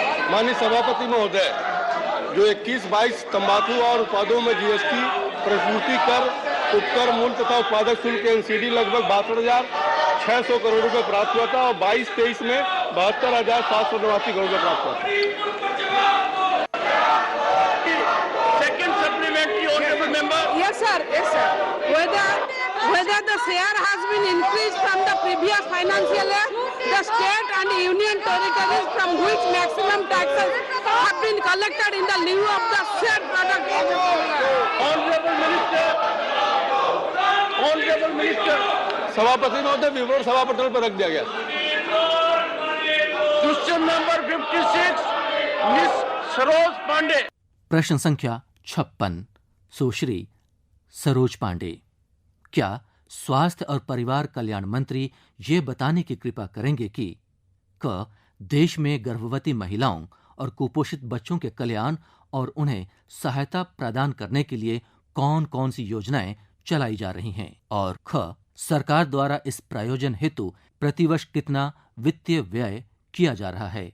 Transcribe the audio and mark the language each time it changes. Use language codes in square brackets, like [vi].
[hi] माननीय सभापति महोदय, जो 21-22 तंबाकू और उत्पादों में जीएसटी, प्रतिपूर्ति कर, उपकर मूल्य तथा उत्पादक शुल्क एनसीडी लगभग 62,600 करोड़ रुपए प्राप्त हुआ था और 22-23 में 72,789 करोड़ रुपए प्राप्त हुआ था। [en] Second supplementary, honorable member. Yes, sir. Yes, sir. Whether the share has been increased from the previous financial year, the state and union territories from which maximum taxes have been collected in the lieu of the said product. Honorable Minister. Honorable Minister. [hi] सभापति महोदय, विवरण सभा पटल पर रख दिया गया। [en] Question number 56, Miss Saroj Pandey. [hi] प्रश्न संख्या 56 सुश्री सरोज पांडे, क्या स्वास्थ्य और परिवार कल्याण मंत्री ये बताने की कृपा करेंगे कि क देश में गर्भवती महिलाओं और कुपोषित बच्चों के कल्याण और उन्हें सहायता प्रदान करने के लिए कौन कौन सी योजनाएं चलाई जा रही हैं, और ख सरकार द्वारा इस प्रायोजन हेतु प्रतिवर्ष कितना वित्तीय व्यय किया जा रहा है।